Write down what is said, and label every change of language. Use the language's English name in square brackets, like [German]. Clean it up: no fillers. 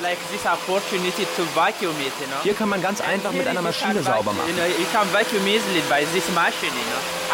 [English] Like this opportunity to vacuum it, you know? [German] Hier kann man ganz einfach mit einer Maschine sauber machen. [English] You know, you can vacuum easily by this machine, you know?